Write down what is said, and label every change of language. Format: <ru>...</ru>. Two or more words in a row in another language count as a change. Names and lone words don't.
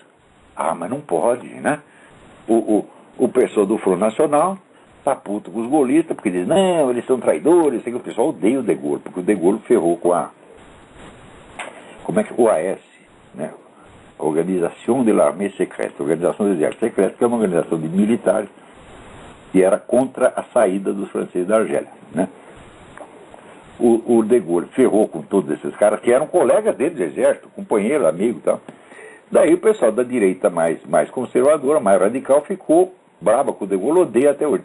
<pt>Ah, mas não pode, né? O pessoal do Front National tá puto com os gaullistas, porque diz, não, eles são traidores, sei que o pessoal odeia o De Gaulle, porque o De Gaulle ferrou com a... Como é que... O AS, né?</pt> <fr>Organização de l'Armée Secrète,</fr> <pt>Organização do Exército Secreto, que é uma organização de militares que era contra a saída dos franceses da Argélia, né? O De Gaulle ferrou com todos esses caras que eram colegas dele do exército, companheiro, amigo e tal. Daí o pessoal da direita mais conservadora, mais radical, ficou brava com o De Gaulle, odeia até hoje.</pt>